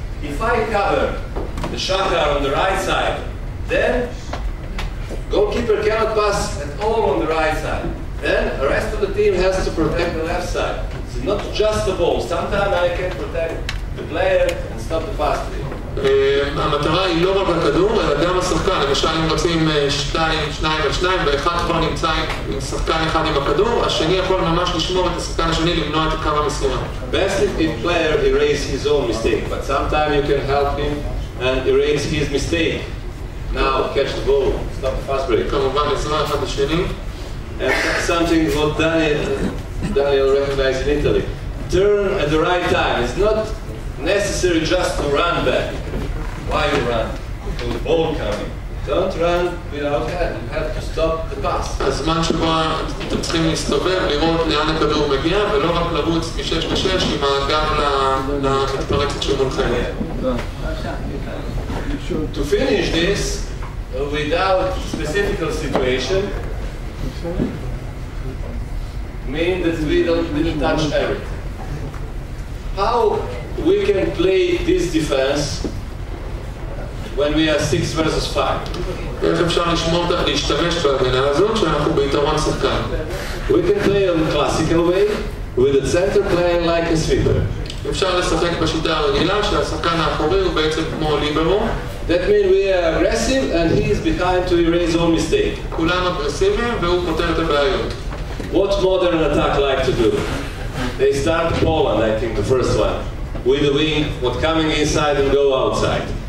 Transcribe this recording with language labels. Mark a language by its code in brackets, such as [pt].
[en] If I cover the Shachar on the right side, then goalkeeper cannot pass at all on the right side. Then the rest of the team has to protect the left side. It's not just the ball. Sometimes I can protect the player and stop the pass to him. [he] המטרה היא לא רק הכדור, אלא גם השחקן. למשל אם רוצים שניים על שניים, ואחד כבר נמצא עם שחקן אחד עם הכדור, השני יכול ממש לשמור את השחקן השני, למנוע את קו המסירה. [en] Best if player erase his own mistake, but sometimes you can help him and erase his mistake. Now catch the ball, stop the fast break. [he] כמובן עזרה אחד לשני. [en] And something what Daniel recognized in Italy. Turn at the right time. It's not necessary just to run back. Why you run? Because the ball coming. Don't run without help. You have to stop the pass. [he] הזמן שבו אתם צריכים להסתובב, לראות לאן הכדור מגיע, ולא רק לרוץ מ-6 ל-6 עם הגב למתפרצת שמולכם. [en] To finish this without specific situation means that we didn't touch everything. How we can play this defense when we are 6 versus 5? [he] איך אפשר להשתמש בהגנה הזאת שאנחנו ביתרון שחקן? [en] We can play on the classical way with the center playing like a sweeper. [he] אפשר לשחק בשיטה הרגילה שהשחקן האחורי הוא בעצם כמו ליברו. [en] That means we are aggressive and he is behind to erase all mistake. [he] כולם אגרסיביים והוא פותר את הבעיות. [en] What modern attack like to do? They start Poland, I think, the first one, with the wing, what coming inside and go outside.